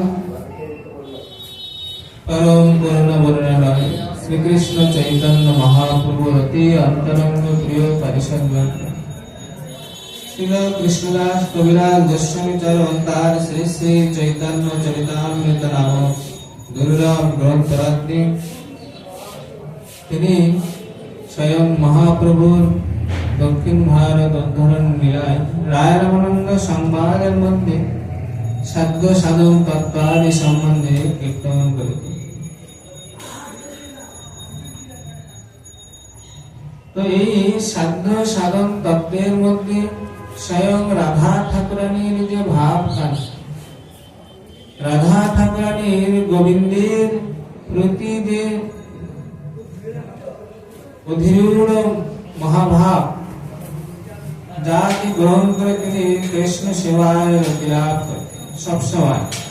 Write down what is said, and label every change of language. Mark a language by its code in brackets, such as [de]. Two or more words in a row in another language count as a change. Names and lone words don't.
[sa] परम पूर्णवर्णनाय श्री कृष्ण चैतन्य महाप्रभु अति अंतरंग प्रिय परिषद श्रील कृष्णदास कविराज गोस्वामी चरवंतार श्री श्री चैतन्य चरितामृत नामक दुर्लभ ग्रंथरात्रि [bn] তিনি স্বয়ং মহাপ্রভুর দক্ষিণ ভারত উদ্ধরণ লীলায় রায় রামানন্দ সংবাদের মধ্যে সাধ্য সাধন তত্ত্বাদি সম্বন্ধে কীর্তন করেছেন। তো এই সাধ্য সাধন তত্ত্বের মধ্যে স্বয়ং রাধা ঠাকুরানীর যে ভাব কাজ, রাধা ঠাকুরানীর গোবিন্দের প্রতি যে অধীর মহাভাব যাকে গ্রহণ করে তিনি কৃষ্ণ সেবায় রতিলাভ করেন সবসময়।